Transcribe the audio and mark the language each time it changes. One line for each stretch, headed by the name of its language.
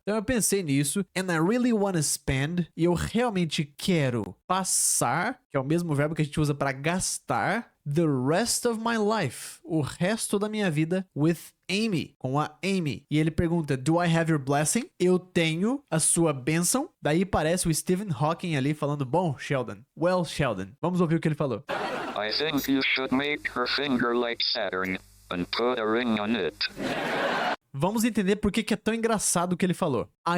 Portuguese: Então eu pensei nisso,
English: and I really wanna spend,
Portuguese: e eu realmente quero passar, que é o mesmo verbo que a gente usa para gastar,
English: the rest of my life,
Portuguese: o resto da minha vida,
English: with Amy,
Portuguese: com a Amy. E ele pergunta,
English: do I have your blessing?
Portuguese: Eu tenho a sua bênção? Daí parece o Stephen Hawking ali falando, bom, Sheldon,
English: well, Sheldon.
Portuguese: Vamos ouvir o que ele falou.
English: I think you should make her finger like Saturn and put a ring on it.
Portuguese: Vamos entender por que é tão engraçado o que ele falou.